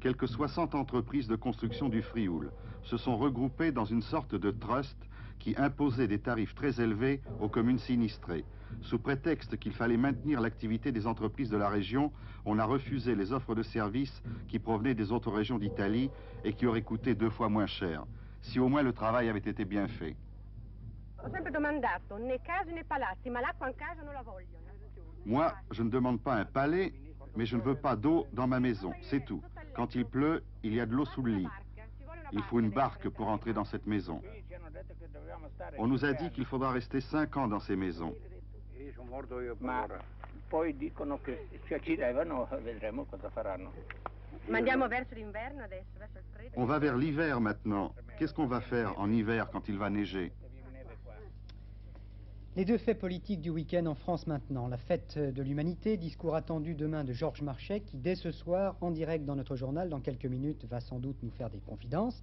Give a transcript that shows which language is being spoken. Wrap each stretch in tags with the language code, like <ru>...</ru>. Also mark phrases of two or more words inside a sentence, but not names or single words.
<fr>quelques 60 entreprises de construction du Frioul se sont regroupées dans une sorte de trust qui imposait des tarifs très élevés aux communes sinistrées. Sous prétexte qu'il fallait maintenir l'activité des entreprises de la région, on a refusé les offres de services qui provenaient des autres régions d'Italie et qui auraient coûté 2 fois moins cher. Si au moins le travail avait été bien fait.</fr> <it>Ho sempre domandato, né case né palazzi, ma l'acqua in casa non la voglio.</it> <fr>Moi, je ne demande pas un palais, mais je ne veux pas d'eau dans ma maison, c'est tout. Quand il pleut, il y a de l'eau sous le lit. Il faut une barque pour entrer dans cette maison. On nous a dit qu'il faudra rester 5 ans dans ces maisons.</fr> <it>Ma poi dicono che ci accidevano, vedremo cosa faranno. Ma andiamo verso l'inverno adesso, verso il freddo.</it> <fr>On va vers l'hiver maintenant. Qu'est-ce qu'on va faire en hiver quand il va neiger? Les deux faits politiques du week-end en France maintenant. La fête de l'humanité, discours attendu demain de Georges Marchais, qui dès ce soir, en direct dans notre journal, dans quelques minutes, va sans doute nous faire des confidences.</fr>